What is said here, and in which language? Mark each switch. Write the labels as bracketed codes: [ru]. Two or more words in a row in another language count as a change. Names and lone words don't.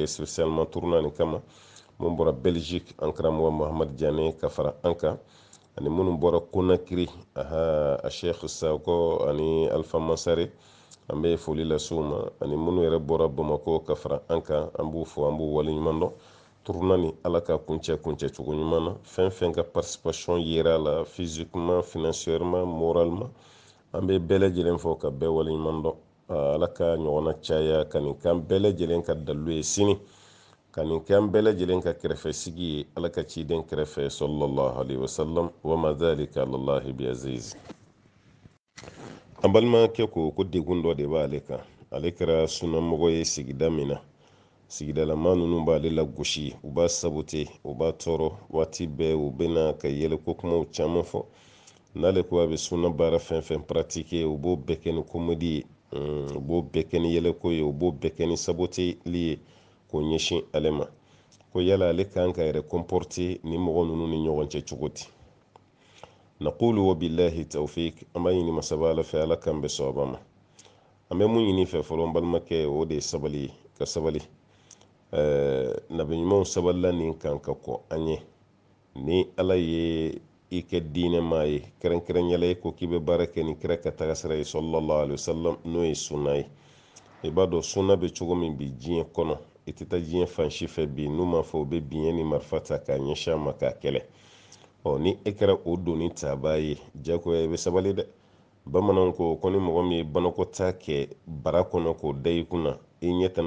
[fr] spécialement tournoi [bm] nin kama mun bɔra Belgique an karamɔgɔ Mahamad Diané ka fara an kan ani minnu bɔra Conakry a Cheikh Sakɔ ani Alpha Masare an bɛ foli lase u ma ani minnu yɛrɛ bɔra Bamako ka fara an kan an b'u fɔ an b'u waleɲuman dɔn tournoi ni ala ka kuncɛ cogo ɲuman na fɛn fɛn ka participation yera a la [fr] physiquement financièrement moralement [bm] an bɛ bɛɛ lajɛlen fɔ ka bɛɛ waleɲuman dɔn ala ka ɲɔgɔnna caya ka nin k'an bɛɛ lajɛlen ka dalu ye sini ka nin k'an bɛɛ lajɛlen ka kɛrɛfɛsigi ye ala ka ciden kɛrɛfɛ [ar] صلى الله عليه وسلم وما ذلك على الله بعزيز [bm] an balimakɛ ko degun dɔ de b'ale kan ale kɛra sunnamɔgɔ ye sigida min na sigidalama ninnu b'ale la gosi u b'a sabote u b'a tɔɔrɔ waati bɛɛ u bɛna ka yɛlɛko kumaw caman fɔ n'ale ko a bɛ sunna baara fɛn fɛn pratiquer u b'o bɛɛ kɛ ni comédie ye u b'o bɛɛ kɛ ni yɛlɛko ye u b'o bɛɛ kɛ ni saboteli ye k'o ɲɛsin ale ma ko yala ale kan ka yɛrɛ comporter ni mɔgɔ ninnu ni ɲɔgɔn cɛ cogo di [ar] نقول وبالله التوفيق [bm] an b'a ɲini masaba ala fɛ ala kan bɛ sɔn a ma an bɛ mun ɲini fɛ fɔlɔ n balimakɛ o de ye sabali ye ka sabali nabiɲumanw sabalila nin kan ka kɔ an ye ni ala ye i kɛ diinɛ maa ye kɛrɛnkɛrɛnyala i ko k'i bɛ baara kɛ ni kira ka taga sira ye [ar] صلى الله عليه وسلم [bm] n'o ye sunna ye i b'a dɔn sunna bɛ cogo min bi diɲɛ kɔnɔ i tɛ taa diɲɛ fan si fɛ bi n'u m'a fɔ u bɛ biɲɛ ni marifa ta k'a ɲɛsin a ma k'a kɛlɛ ni e kɛra o doni taabaa ye jagoya i bɛ sabali dɛ bamananw ko ni mɔgɔ min ye banakɔtaa kɛ bara kɔnɔ k'o da i kunna i ɲɛ tana